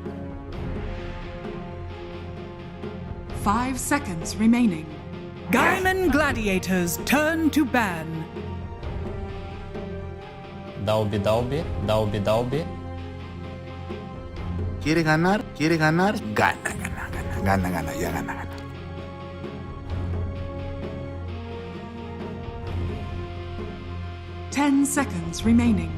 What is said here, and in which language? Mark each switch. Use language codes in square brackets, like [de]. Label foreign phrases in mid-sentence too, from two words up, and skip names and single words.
[en] 5 seconds remaining. Gaimin Gladiators turn to ban. Dalby, Dalby. Dalby, Dalby. [es] ¿Quiere ganar? ¿Quiere ganar? Gana, gana, gana, gana, gana, ya gana, gana. [en] Ten seconds remaining.